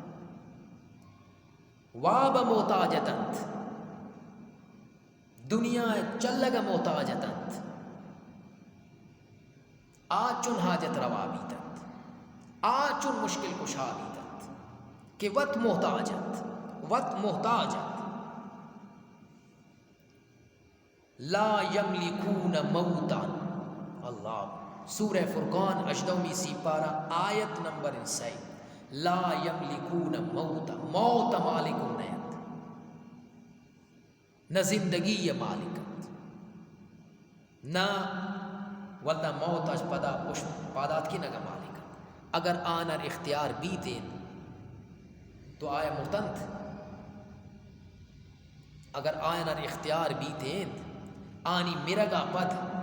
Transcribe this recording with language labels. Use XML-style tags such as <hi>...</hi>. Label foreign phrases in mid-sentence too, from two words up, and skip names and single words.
<bal>واب محتاجتند، دنیا چلگ محتاجتند، آچن حاجت روا بیتند، آچن مشکل کشا بیتند کہ وقت محتاجت، وقت محتاجت.</bal> <ar>لا یملکون موتا.</ar> <bal>اللہ سورہ فرقان اجدومی سپارہ آیت نمبر 6.</bal> <ar>لا یملکون موتا،</ar> <bal>موت مالکم نیت، نہ زندگی مالکت، نہ ولدہ موت اج پدا پادات کی نگا مالکت. اگر آنر اختیار بیتین تو آیا مرتند، اگر آنر اختیار بیتین آنی مرگا پد،</bal>